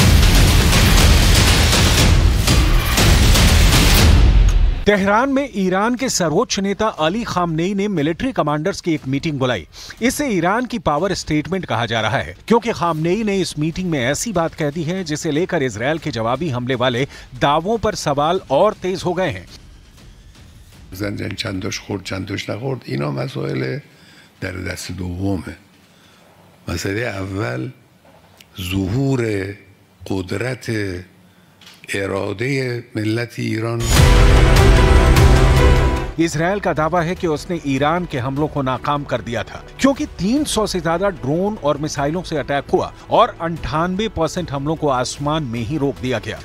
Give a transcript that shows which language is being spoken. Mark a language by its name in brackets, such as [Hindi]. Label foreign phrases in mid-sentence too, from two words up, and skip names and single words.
[Hindi] तेहरान में ईरान के सर्वोच्च नेता अली खामनेई ने मिलिट्री कमांडर्स की एक मीटिंग बुलाई। इसे ईरान की पावर स्टेटमेंट कहा जा रहा है क्योंकि खामनेई ने इस मीटिंग में ऐसी बात कह दी है जिसे लेकर इजरायल के जवाबी हमले वाले दावों पर सवाल और तेज हो गए हैं। [Persian] چندش خورد چندش نخورد اینا مسائل در دست دومه. مسئله اول ظهور قدرت اراده ملت ایران. [Hindi] इजरायल का दावा है कि उसने ईरान के हमलों को नाकाम कर दिया था क्योंकि 300 से ज्यादा ड्रोन और मिसाइलों से अटैक हुआ और 98% हमलों को आसमान में ही रोक दिया गया।